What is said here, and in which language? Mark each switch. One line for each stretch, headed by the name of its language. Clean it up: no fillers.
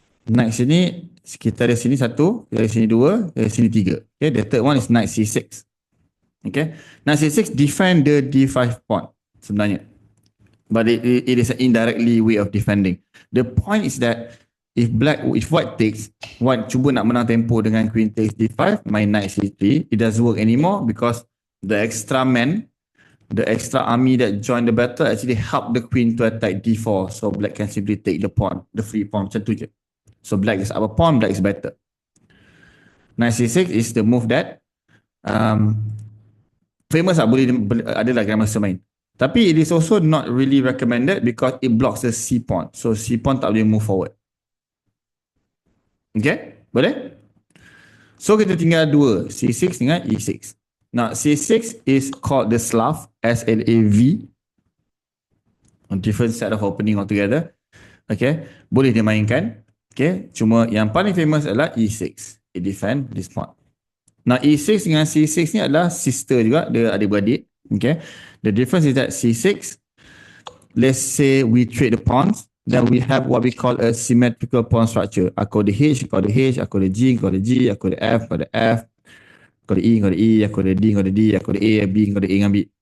Malay: Knight sini, kita dari sini satu, dari sini dua, dari sini tiga.
English: Okay? The third one is knight C6. Okay? Knight C6 defend the D5 pawn
Malay: sebenarnya.
English: But it is an indirectly way of defending. The point is that if white takes, white
Malay: cuba nak menang tempo
English: dengan queen takes D5, main knight C3, it doesn't work anymore because the extra men, the extra army that join the battle actually help the queen to attack D4. So black can simply take the pawn, the free pawn,
Malay: macam tu je.
English: So black is up a pawn, black is better. Knight C6 is the move that famous lah,
Malay: boleh adalah grandmaster main. Tapi
English: it is also not really recommended because it blocks the C pawn. So C pawn
Malay: tak boleh
English: move forward.
Malay: Okay? Boleh? So kita tinggal dua, C6 dengan E6.
English: Now C6 is called the Slav, S-L-A-V. A different set of opening altogether.
Malay: Okay? Boleh dimainkan. Okay? Cuma yang paling famous adalah E6.
English: It defend this pawn.
Malay: Now E6 dengan C6 ni adalah sister juga, dia adik-beradik.
English: Okay? The difference is that C6, let's say we trade the pawns, then we have what we call a symmetrical pawn structure.
Malay: Aku ada H, kau ada H, aku ada G, kau ada G, aku ada F, kau ada F, kau ada E, kau ada E, aku ada D, kau ada D, aku ada A, B, kau ada A dengan B.